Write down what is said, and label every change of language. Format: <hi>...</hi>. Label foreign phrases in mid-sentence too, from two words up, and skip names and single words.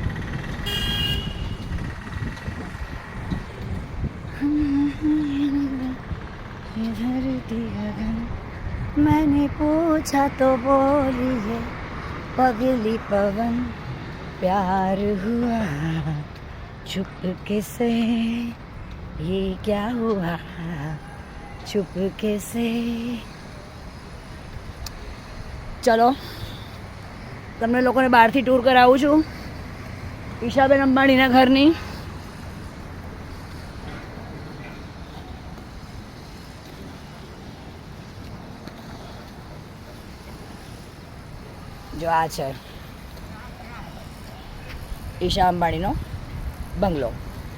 <hi>मैंने पूछा तो बोली है पगली पवन प्यार हुआ चुपके से ये क्या हुआ चुपके से.</hi> <gu>चलो તમને લોકોને બહારથી ટૂર કરાવું છું ઈશાબેન અંબાણીના ઘરની. જો આ છે ઈશા અંબાણીનો બંગલો.</gu>